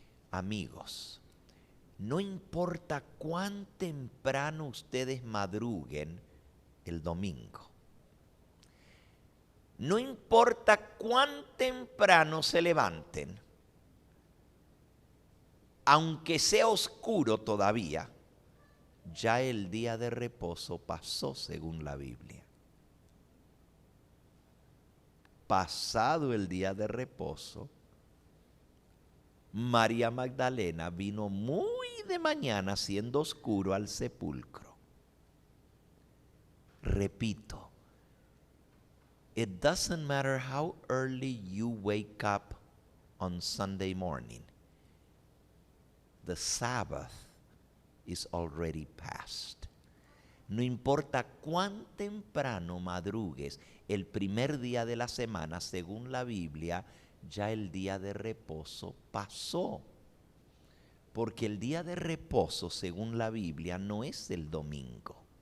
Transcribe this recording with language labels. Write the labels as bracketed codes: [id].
[es] Amigos, no importa cuán temprano ustedes madruguen el domingo, no importa cuán temprano se levanten, aunque sea oscuro todavía, ya el día de reposo pasó según la Biblia. Pasado el día de reposo, María Magdalena vino muy de mañana, siendo oscuro, al sepulcro. [en] Repito, it doesn't matter how early you wake up on Sunday morning. The Sabbath is already past. [es] No importa cuán temprano madrugues el primer día de la semana, según la Biblia, ya el día de reposo pasó. Porque el día de reposo, según la Biblia, no es el domingo.